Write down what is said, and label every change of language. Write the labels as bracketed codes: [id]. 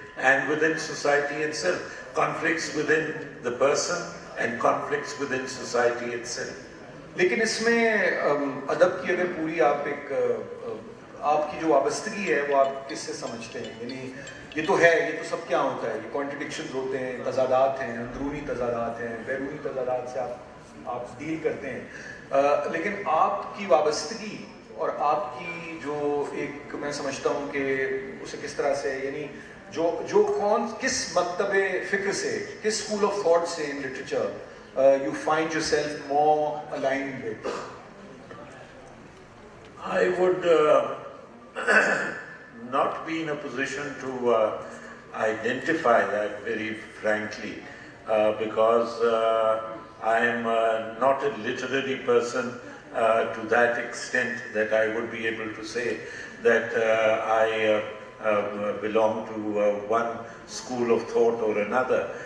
[en] and within society itself. Conflicts within the person and conflicts within society itself. [ur] لیکن اس میں ادب کی اگر پوری آپ ایک آپ کی جو وابستگی ہے وہ آپ کس سے سمجھتے ہیں, یعنی یہ تو ہے, یہ تو سب کیا ہوتا ہے, یہ کانٹرڈکشنز ہوتے ہیں, تضادات ہیں, اندرونی تضادات ہیں, بیرونی تضادات سے آپ ڈیل کرتے ہیں, لیکن آپ کی وابستگی اور آپ کی جو ایک میں سمجھتا ہوں کہ اسے کس طرح سے یعنی جو کون کس مکتب فکر سے, کس اسکول آف تھاٹ سے [en] In literature you find yourself more aligned with. I would not be in a position to identify that very frankly, because I am not a literary person to that extent that I would be able to say that I belong to one school of thought or another.